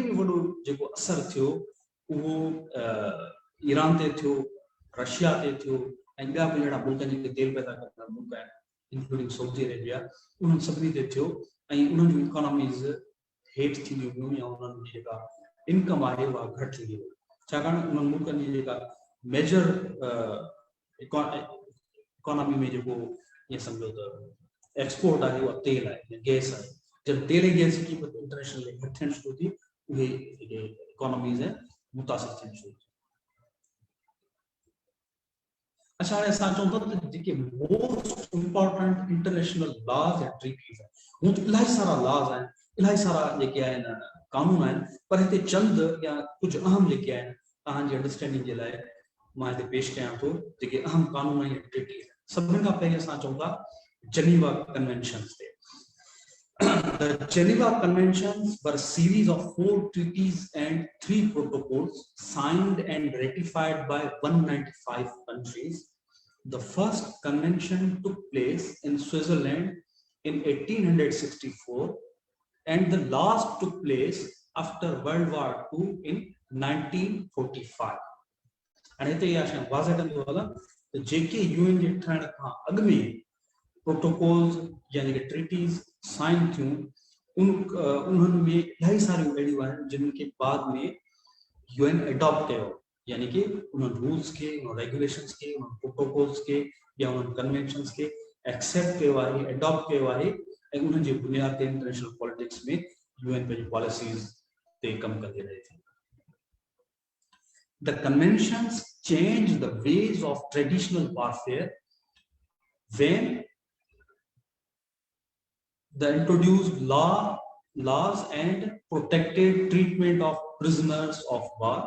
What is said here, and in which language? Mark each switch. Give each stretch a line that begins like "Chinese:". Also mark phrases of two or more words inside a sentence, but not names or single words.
Sindhi: में वॾो जेको असरु थियो उहो ईरान ते थियो, रशिया ते थियो ऐं ॿिया बि अहिड़ा मुल्क जेके तेल पैदा कंदड़ मुल्क आहिनि इंक्लूडिंग सऊदी अरेबिया, उन्हनि सभिनी ते थियो ऐं उन्हनि जूं इकोनॉमीज़ हेठि थींदियूं वियूं या उन्हनि जी जेका इनकम आहे उहा घटि थींदी वई, छाकाणि उन्हनि मुल्कनि जी जेका
English: major economy
Sindhi: में जेको ईअं सम्झो त एक्सपोर्ट आहे उहा तेल आहे या गैस आहे। जब तेल ऐं गैस जी क़ीमत इंटरनेशनल घटि थियणु शुरू थी उहे जेके इकोनॉमीज़ मुतासिर थियणु शुरू थी। अच्छा, हाणे असां चऊं था त जेके
English: most important international laws and treaties
Sindhi: आहिनि, हूअं त इलाही सारा लॉज आहिनि, इलाही सारा जेके आहिनि कानून आहिनि, पर हिते चंद या कुझु अहम जेके आहिनि तव्हांजी अंडरस्टैंडिंग जे लाइ मां हिते पेश कयां थो जेके अहम कानून ऐं ट्रीटीज़ आहिनि। सभिनी खां पहिरीं असां चऊं था जेनीवा कन्वेंशन्स ते।
English: The Geneva Conventions were a series of 4 treaties and 3 protocols signed and ratified by 195 countries. The first convention took place in Switzerland in 1864 and the last took place after World War II in 1945.
Sindhi: And हिते इहा शइ वाज़ह कंदो हलां त जेके यूएन जे ठहण खां अॻु में प्रोटोकॉल्स या जेके ट्रीटीज़ साइन थियूं उन्हनि में इलाही सारियूं अहिड़ियूं आहिनि जिन्हनि खे बाद में यूएन एडॉप्ट कयो, यानी कि उन्हनि रूल्स खे, उन्हनि रेगुलेशंस खे, उन्हनि प्रोटोकॉल्स खे या उन्हनि कन्वेंशंस खे एक्सेप्ट कयो आहे, एडॉप्ट कयो आहे ऐं उन्हनि जे बुनियाद ते
English: international politics
Sindhi: में यूएन पंहिंजी पॉलिसीज़ ते कमु कंदी रहे थी।
English: The conventions changed the ways of traditional warfare when they introduced laws and protected treatment of prisoners of war.